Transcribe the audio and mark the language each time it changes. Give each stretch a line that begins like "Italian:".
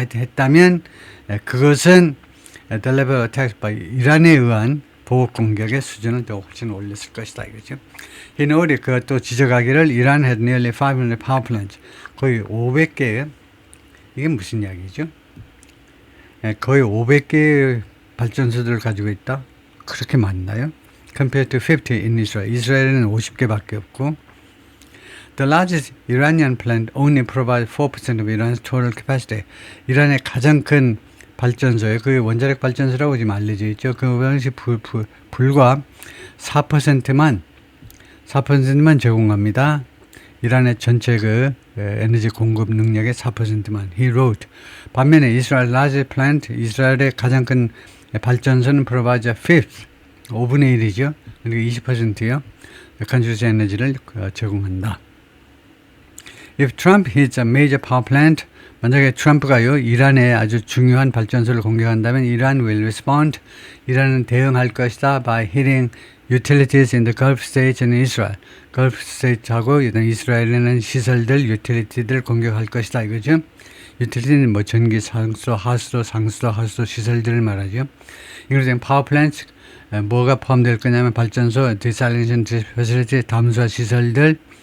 Korean: 하여튼 했다면, 그것은
English: the level of attacks by
Korean: 이란에 의한 보복 공격의 수준을 더 훨씬 올렸을 것이다, 이거죠.
English: He noted,
Korean: 그것도 지적하기를,
English: 이란 had nearly 500 power plants,
Korean: 거의 500개의, 이게 무슨 이야기죠? 거의 500개의 발전소들을 가지고 있다? 그렇게 많나요?
English: Compared to 50 in Israel.
Korean: 이스라엘에는 50개밖에 없고,
English: The largest Iranian plant only provides 4% of Iran's total capacity.
Korean: 이란의 가장 큰 발전소에, 그 원자력 발전소라고 지금 알려져 있죠. 그것이 불과 4%만 제공합니다. 이란의 전체 에너지 공급 능력의 4%만.
English: He wrote.
Korean: 반면에
English: Israel's largest plant,
Korean: 이스라엘의 가장 큰 발전소는
English: provides a fifth,
Korean: 5분의 1이죠. 그러니까 20%요. consumed 에너지를 제공한다.
English: If Trump hits a major power plant,
Korean: 만약에 트럼프가요 이란의 아주 중요한 발전소를 공격한다면 이란
English: will respond.
Korean: 이란은 대응할 것이다
English: by hitting utilities in the Gulf states and Israel.
Korean: Gulf states하고 이스라엘에는 시설들, utility들 공격할 것이다 이거죠. utility는 뭐 전기, 상수도, 하수도, 상수도, 하수도 시설들을 말하죠. 이것은 power plants 뭐가 포함될 거냐면 발전소, desalination facility, 담수화 시설들.